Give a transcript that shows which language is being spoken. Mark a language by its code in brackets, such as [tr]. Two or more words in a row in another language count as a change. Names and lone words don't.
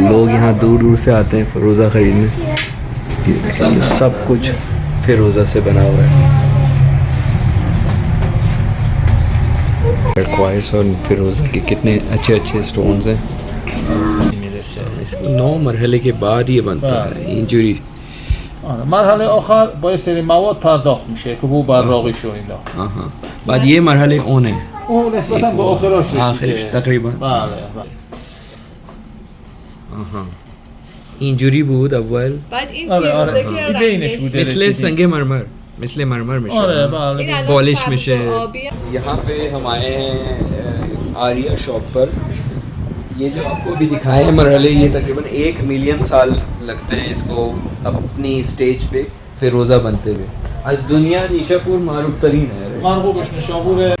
[ur] لوگ یہاں دور دور سے آتے ہیں فیروزہ خریدنے، سب کچھ فیروزہ سے بنا ہوا ہے۔ ٹرکوائس اور فیروزہ کے کتنے اچھے اچھے سٹونز ہیں۔ 9 مرحلے کے بعد یہ بنتا ہے اینجوری۔ [fa] مرحله آخر با یه سری مواد پرداخت میشه که بو براقیش و اینا. [ur] بعد یہ مرحلے اون ہے، [fa] اون نسبتا به آخرش رسیده. آخرش تقریبا. بله. اینجوری بود اول. بعد این فیروزه که بینش بوده مثل سنگ مرمر، مثل مرمر میشه. آره بله. پالش میشه۔ [ur] یہاں پہ ہم آئے ہیں آریہ شاپ پر۔ یہ جو آپ کو بھی دکھائے ہیں مرحلے، یہ تقریباً 1 ملین سال لگتے ہیں اس کو اپنی سٹیج پہ فیروزہ بنتے ہوئے۔ آج دنیا نیشاپور [fa] معروف ترین [ur] ہے۔ مرغوبش نشابور ہے۔